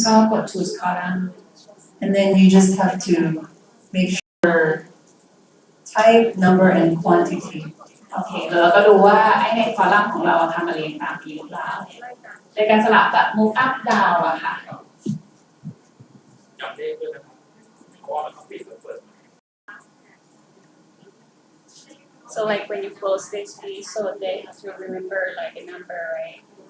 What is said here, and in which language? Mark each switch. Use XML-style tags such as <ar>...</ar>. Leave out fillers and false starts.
<th>ก็กด choose column</th> <en>and then you just have to make sure type, number, and quantity.</en> <th>โอเคแล้วเราก็ดูว่าไอ้ในคอลัมน์ของเราทำมาเรียงตามนี้หรือเปล่าในการสลับแบบ move up down อะค่ะ จำเลขด้วยนะครับเพราะว่ามันต้องปิดแล้วเปิด</th> <en>So like when you close this piece, so they have to remember like a number, right?</en>